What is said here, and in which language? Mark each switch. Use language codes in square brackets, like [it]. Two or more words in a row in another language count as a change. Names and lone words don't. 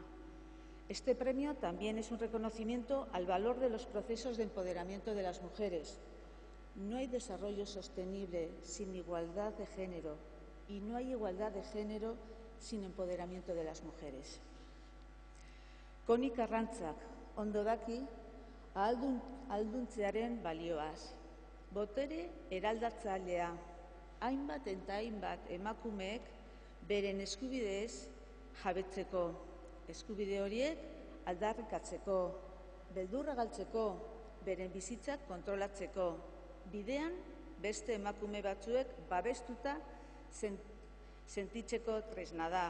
[es] Este premio también es un reconocimiento al valor de los procesos de empoderamiento de las mujeres. No hay desarrollo sostenible sin igualdad de género y no hay igualdad de género sin empoderamiento de las mujeres. [eu] Connie Carrantzak ondo daki ahalduntzearen balioaz. Botere eraldatzailea, hainbat eta hainbat emakumeek beren eskubideez jabetzeko, eskubide horiek aldarrikatzeko, beldurra galtzeko, beren bizitzak kontrolatzeko, bidean beste emakume batzuek babestuta sentitzeko tresna da.